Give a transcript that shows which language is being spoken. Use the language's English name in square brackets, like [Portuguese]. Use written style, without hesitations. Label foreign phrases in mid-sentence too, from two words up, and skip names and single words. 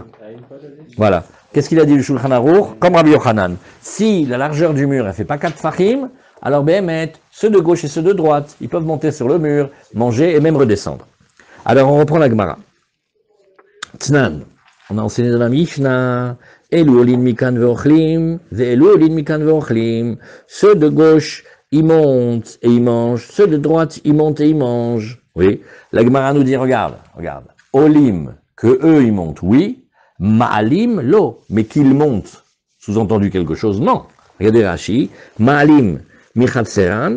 [French] Voilà. Qu'est-ce qu'il a dit le Shulchan Aruch? Comme Rabbi Yochanan. Si la largeur du mur, elle fait pas 4 fachim, alors Béhémet, ceux de gauche et ceux de droite, ils peuvent monter sur le mur, manger et même redescendre. Alors on reprend la Gemara. Tnan, on a enseigné dans la Mishnah, [Hebrew] אלו עולין מכאן ואוכלין, ואלו עולין מכאן ואוכלין. [French] Ceux de gauche, ils montent et ils mangent. Ceux de droite, ils montent et ils mangent. Oui. La Gemara nous dit, regarde. Olim, que eux ils montent, oui. [Hebrew] מעלים, לא, [French] mais qu'ils montent. Sous-entendu quelque chose, non. Regardez Rashi. [Hebrew] מעלים, מחצרן.